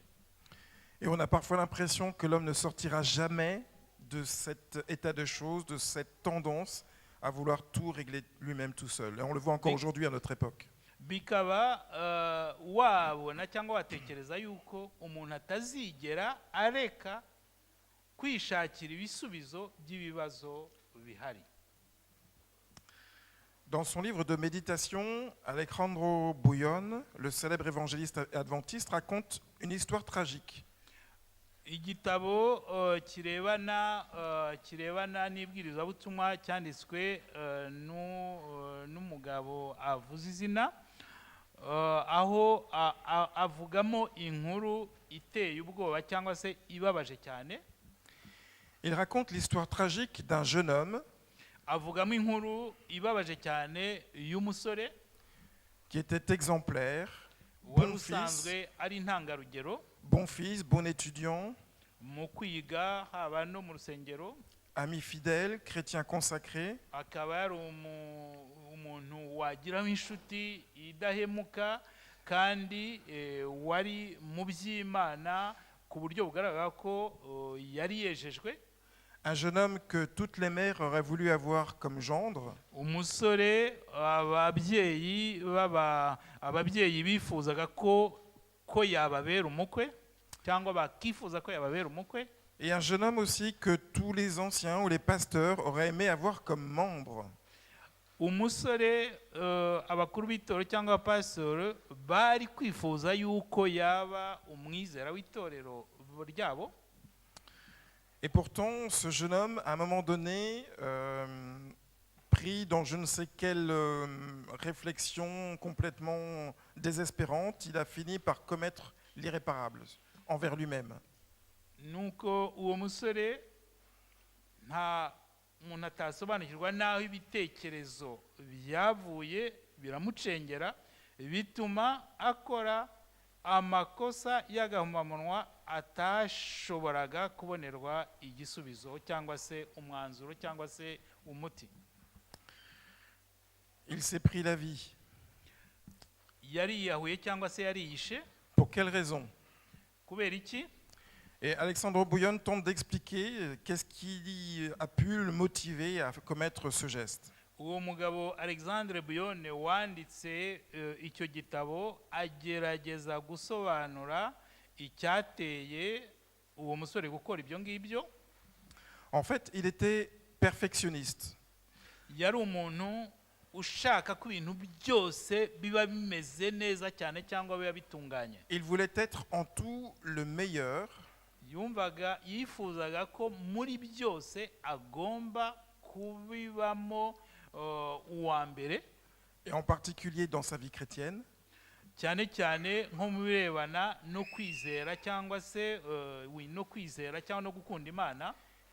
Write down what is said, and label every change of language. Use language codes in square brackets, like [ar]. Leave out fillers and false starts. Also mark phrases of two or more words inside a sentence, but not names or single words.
[fr] Et on a parfois l'impression que l'homme ne sortira jamais de cet état de choses, de cette tendance à vouloir tout régler lui-même tout seul. Et on le voit encore aujourd'hui à notre époque. [rw] Bikaba wabona cyangwa watekereza yuko umuntu atazigera areka kwishakira ibisubizo by'ibibazo bihari. [fr] Dans son livre de méditation, Alejandro Bouillon, le célèbre évangéliste adventiste, raconte une histoire tragique. [rw] Igitabo kirebana n'ibwirizabutumwa cyanditswe n'umugabo avuze izina, aho avugamo inkuru iteye ubwoba cyangwa se ibabaje cyane. [fr] Il raconte l'histoire tragique d'un jeune homme [rw] avugamo inkuru ibabaje cyane y'umusore [fr] qui était exemplaire, [rw] wari usanzwe ari intangarugero, [fr] bon fils, bon étudiant, [rw] mu kwiga haba no mu rusengero, [fr] ami fidèle, chrétien consacré, [rw] akaba yari umuntu wagiraho inshuti idahemuka kandi wari mu by'Imana ku buryo bugaragara ko yari yejejwe. [fr] Un jeune homme que toutes les mères auraient voulu avoir comme gendre. [rw] Umusore ababyeyi bifuzaga ko yababera umukwe cyangwa bakifuza ko yababera umukwe. [fr] Et un jeune homme aussi que tous les anciens ou les pasteurs auraient aimé avoir comme membre. [rw] Umusore abakuru b'itorero cyangwa abapasitoro bari kwifuza yuko yaba umwizera w'itorero ryabo. [fr] Et pourtant, ce jeune homme, à un moment donné, pris dans je ne sais quelle réflexion complètement désespérante, il a fini par commettre l'irréparable envers lui-même. [rw] Nuko uwo musore nta umuntu atasobanukirwa naho ibitekerezo byavuye biramucengera, bituma akora amakosa y'agahomamunwa atashoboraga kubonerwa igisubizo cyangwa se umwanzuro cyangwa se umuti. [fr] Il s'est pris la vie. [rw] Yariyahuye cyangwa se yariyishe. [fr] Pour quelle raison? [rw] Kubera iki? [fr] Et Alejandro Bouillon tente d'expliquer qu'est-ce qui a pu le motiver à commettre ce geste. [rw] Uwo mugabo Alexandre Bouillon wanditse icyo gitabo agerageza gusobanura icyateye uwo musore gukora ibyo ngibyo. [fr] En fait, il était perfectionniste. [rw] Yari umuntu ushaka ko ibintu byose biba bimeze neza cyane cyangwa biba bitunganye. [fr] Il voulait être en tout le meilleur. [rw] Yifuzaga ko muri byose agomba kubibamo uwa mbere. [fr] Et en particulier dans sa vie chrétienne. [rw] Cyane cyane nko mu birebana no kwizera cyangwa se no kwizera cyangwa no gukunda Imana.